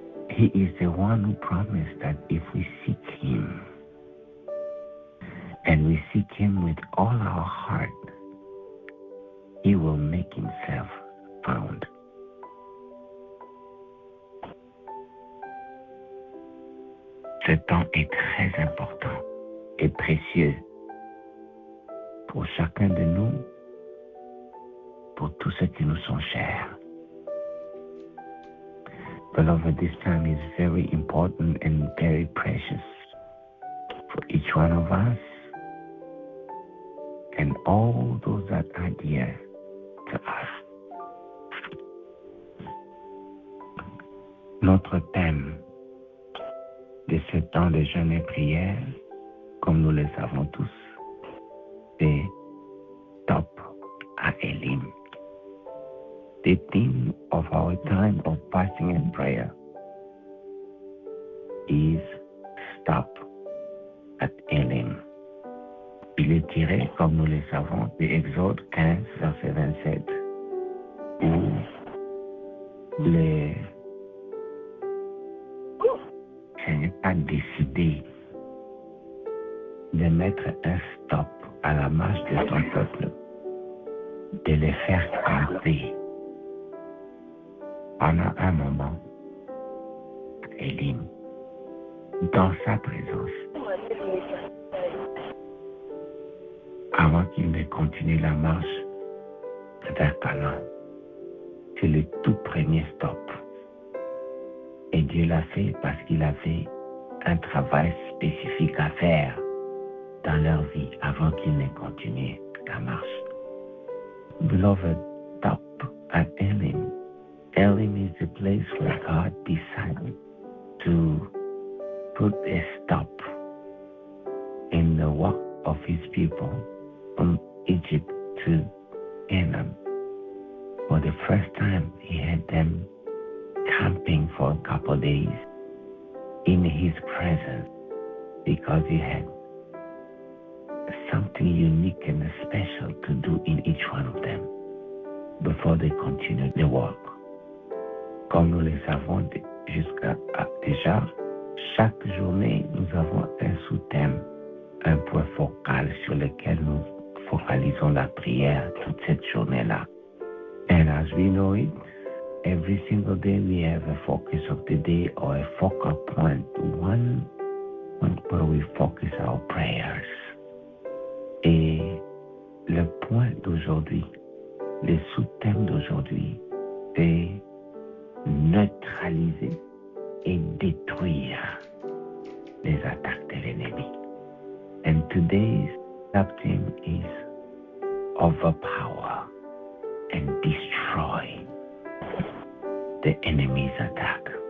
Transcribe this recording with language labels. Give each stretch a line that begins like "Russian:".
English: He is the one who promised that if we seek Him, and we seek Him with all our heart, He will make Himself found.
French: Ce temps est très important et précieux pour chacun de nous, pour tous ceux qui nous sont chers.
English: Beloved, this time is very important and very precious for each one of us and all those that are dear to us.
French: Notre thème de ce temps de jeûne et prière, comme nous le savons tous, c'est Stop at Elim.
English: The theme of our time of fasting and prayer is Stop at Elim.
French: Il est tiré, comme nous le savons, de Exode 15, verset 27, où le Seigneur a décidé de mettre un stop à la marche de son peuple, de les faire camper pendant un moment à Elim, dans sa présence, avant qu'il ne continue la marche vers Canaan. C'est le tout premier stop. Et Dieu l'a fait parce qu'il avait un travail spécifique à faire dans leur vie avant qu'ils ne continuent la marche.
English: Beloved, stop at Elim. Elim is the place where God decided to put a stop in the walk of his people from Egypt to Canaan. For the first time, he had them camping for a couple of days in his presence because he had something unique and special to do in each one of them before they continued the walk.
French: Comme nous le savons déjà, chaque journée, nous avons un sous-thème, un point focal sur lequel nous focalisons la prière toute cette journée-là.
English: And as we know it, every single day we have a focus of the day or a focal point, one point where we focus our prayers.
French: Et le point d'aujourd'hui, le sous-thème d'aujourd'hui, c'est neutraliser et détruire les attaques de l'ennemi.
English: And today's sub-theme is overpower and destroy the enemy's attack.